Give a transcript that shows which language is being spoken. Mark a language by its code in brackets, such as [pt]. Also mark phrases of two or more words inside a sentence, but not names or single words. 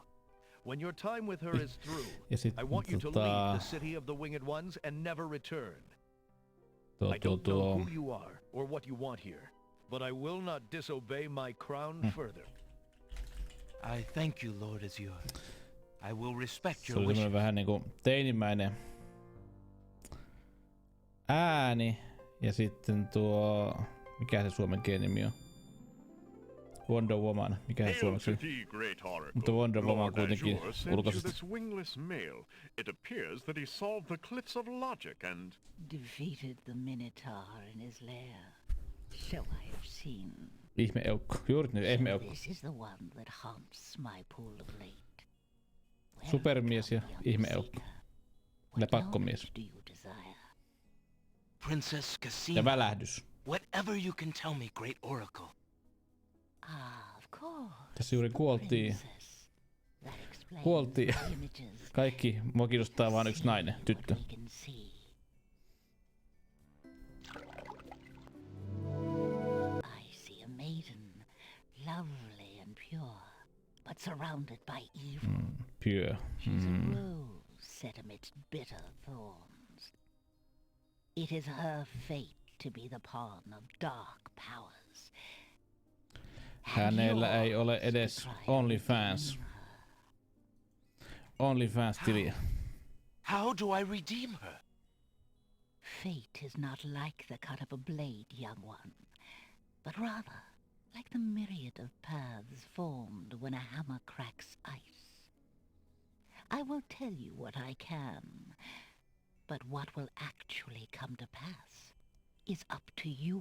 [en] When your time with her is through, I want you to leave the city of the Winged Ones and never return. I don't know who you are or what you want here, but I will not disobey my crown further. I thank you, Lord Azure. I will respect [fi] Se [en] your [fi] oli [en] wishes. [fi] semmoinen vähän niinku teinimäinen ääni. Ja sitten tuo... Mikä se suomen nimi on? Wonder Woman. Mikä se suomeksi? Mutta Wonder Woman kuitenkin ulkoisesti. [en] This wingless male. It appears that he solved the cliffs of logic and defeated the Minotaur in his lair. So I have seen. [fi] Ihmeeukko. Juuri nyt ihmeeukko. [en] This is the one that haunts my pool of late. [fi] Supermies ja ihmeeukko. Lepakkomies. Princess Cassima. Ja välähdys. [en] Whatever you can tell me, Great Oracle. Of course. [fi] Tässä juuri kuoltiin. Kuoltiin. Kaikki. Mua kiinnostaa vaan yksi nainen, tyttö. [en] I see a maiden, lovely and pure, but surrounded by evil. Pure. She's a rose set amidst bitter thorns. It is her fate to be the pawn of dark powers. [fi] Hänellä ei ole edes OnlyFans. OnlyFans-tiliä. [en] How do I redeem her? Fate is not like the cut of a blade, young one, but rather like the myriad of paths formed when a hammer cracks ice. I will tell you what I can, but what will actually come to pass is up to you.